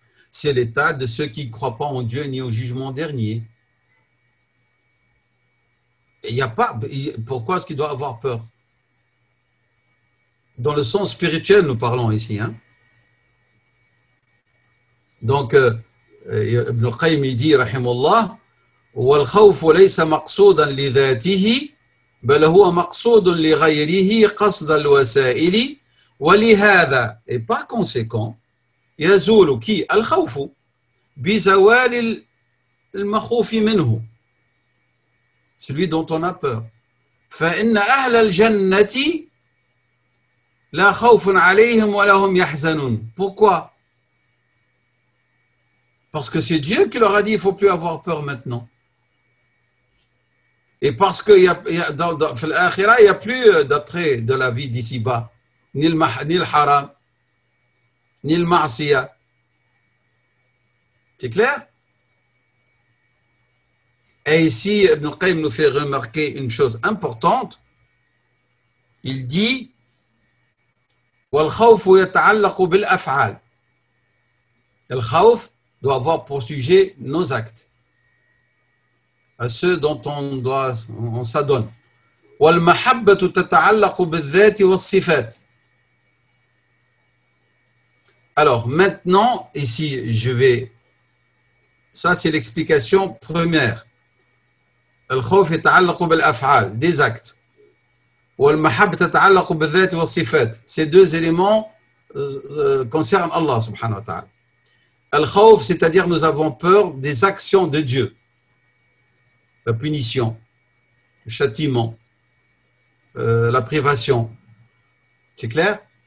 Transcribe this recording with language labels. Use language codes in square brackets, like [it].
[fr] C'est l'état de ceux qui ne croient pas en Dieu ni au jugement dernier. Et il n'y a pas. Pourquoi est-ce qu'il doit avoir peur? Dans le sens spirituel, nous parlons ici. Hein? Donc, Ibn al-Qayyim dit, rahimahullah, [ar] والخوف ليس مقصودا لذاته بل هو مقصود لغيره قصد الوسائل ولهذا [fr] et par conséquent [ar] يزول qui الخوف بزوال المخوف منه, [fr] celui dont on a peur. [ar] فإن أهل الجنة لا خوف عليهم ولا هم يحزنون. [fr] Pourquoi? Parce que c'est Dieu qui leur a dit il ne faut plus avoir peur maintenant. Et parce que dans l'akhira, il n'y a plus d'attrait de la vie d'ici-bas, ni le haram, ni le ma'siya. C'est clair? Et ici, Ibn Qayyim nous fait remarquer une chose importante. Il dit [ar] وَالْخَوْفُ يَتَعَلَّقُ بِالْأَفْعَالِ. [fr] Le khawf doit avoir pour sujet nos actes, à ceux dont on s'adonne. [ar] وَالْمَحَبَّةُ تَتَعَلَّقُ بِالذَّاتِ وَالصِّفَاتِ. [fr] Alors maintenant, ici, ça c'est l'explication première. [ar] الخوف يتعلق بالأفعال, [fr] des actes. [ar] والمحبة تتعلق بالذات والصفات. [fr] Ces deux éléments concernent Allah subhanahu wa ta'ala. Al-Khawf, c'est-à-dire nous avons peur des actions de Dieu. La punition, le châtiment, la privation. C'est clair?